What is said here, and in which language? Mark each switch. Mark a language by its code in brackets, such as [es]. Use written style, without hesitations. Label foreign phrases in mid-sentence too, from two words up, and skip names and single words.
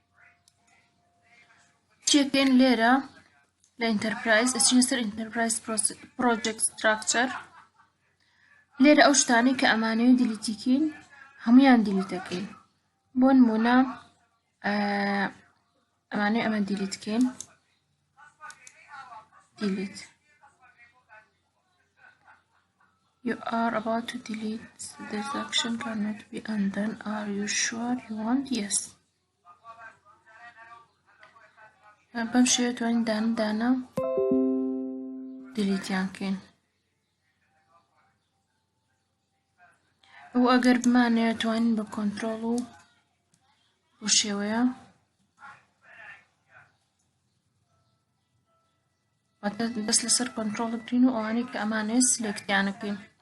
[ckb] چیەکەین لێرە لە ئینتەرپرایز ئەچینە سەر [en] Enterprise Project Structure. [ckb] لێرە ئەو شتانەی کە ئەمانەوێت دیلیتیکەین هەموویان دیلیتەکەین. بۆ نمونە ئەمانەی ئەمە دیلیتکەین. [en] delete. You are about to delete. This action cannot be undone. Are you sure you want? Yes. [ckb] بەم شێوەیە توانین دانە دیلیتیان کەین. ئەو ئەگەر بمانەوێت توانین بە کۆنترۆڵ و بۆ شێوەیە دەست لەسەر کۆنترۆڵ بکرین و ئەوانەی کە ئەمانەیە سلێکتیانەکەین.